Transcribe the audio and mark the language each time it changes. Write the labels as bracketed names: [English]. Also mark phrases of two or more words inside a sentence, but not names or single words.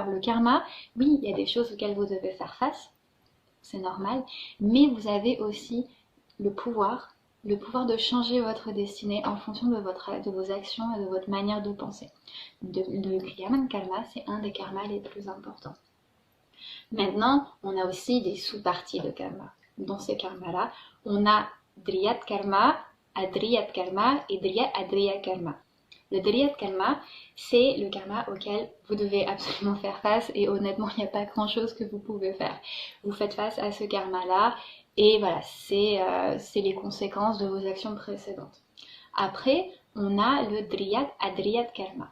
[French] Le karma, oui, il y a des choses auxquelles vous devez faire face, c'est normal, mais vous avez aussi le pouvoir de changer votre destinée en fonction de vos actions et de votre manière de penser. Le Kriyanam Karma, c'est un des karmas les plus importants. Maintenant, on a aussi des sous-parties de karma. Dans ces karmas-là, on a Driyat Karma, Adriyat Karma et Driyat Adriyat Karma. Le Driyat Karma, c'est le karma auquel vous devez absolument faire face et honnêtement, il n'y a pas grand-chose que vous pouvez faire. Vous faites face à ce karma-là et voilà, c'est les conséquences de vos actions précédentes. Après, on a le Driyat Adriyat Karma.